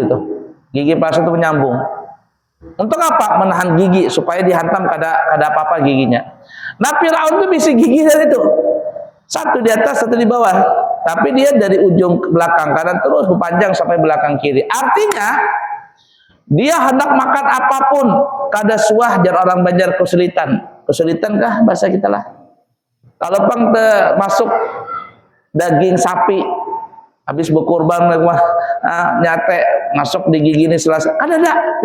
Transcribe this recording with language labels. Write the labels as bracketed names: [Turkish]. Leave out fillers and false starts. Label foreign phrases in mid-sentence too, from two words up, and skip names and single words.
[Indonesian] Gigi palsu itu menyambung. Untuk apa? Menahan gigi supaya dihantam kada apa-apa giginya. Nah, Firaun itu bisi gigi dari itu. Satu di atas, satu di bawah. Tapi dia dari ujung belakang kanan terus berpanjang sampai belakang kiri. Artinya dia hendak makan apapun kada suah jar orang Banjar kesulitan. Kesulitan kah bahasa kita lah. Kalau pang masuk daging sapi habis berkurban nyate masuk di gigi ini selasa. Kada ada.